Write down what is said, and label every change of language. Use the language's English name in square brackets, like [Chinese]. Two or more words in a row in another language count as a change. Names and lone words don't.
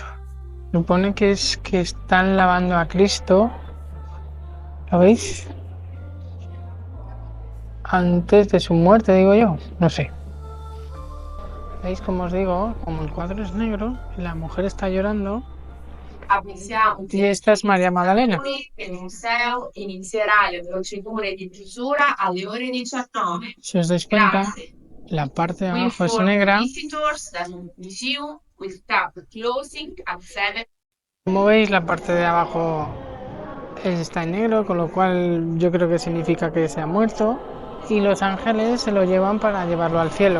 [Spanish] Supone que es que están lavando a Cristo. ¿Lo veis? Antes de su muerte, digo yo. No sé. ¿Veis? Como os digo, como el cuadro es negro, la mujer está llorando. Y esta es María Magdalena. [Italian] Il museo inizierà le procedure di chiusura alle ore 19. [Spanish] Si os dais cuenta, [Italian] Grazie. [Spanish] La parte de abajo es negra. Como veis, la parte de abajo está en negro, con lo cual yo creo que significa que se ha muerto. Y los ángeles se lo llevan para llevarlo al cielo.